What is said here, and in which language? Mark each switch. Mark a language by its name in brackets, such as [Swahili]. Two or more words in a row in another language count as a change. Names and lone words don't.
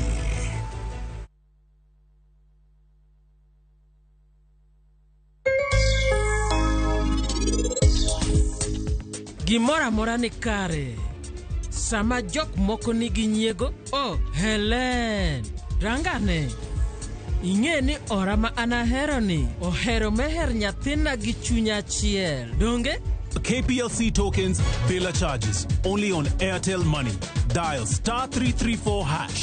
[Luo (Kenya and Tanzania)] Gimora mora ni kare. Sama jok moko nigi nyiego, Helen, rangane. Ing'e ni ora ma anahero ni ohero meher nyathina gi chunya achiel. Donge? [English] KPLC tokens, Bela charges. Only on Airtel Money. Dial *334 hash.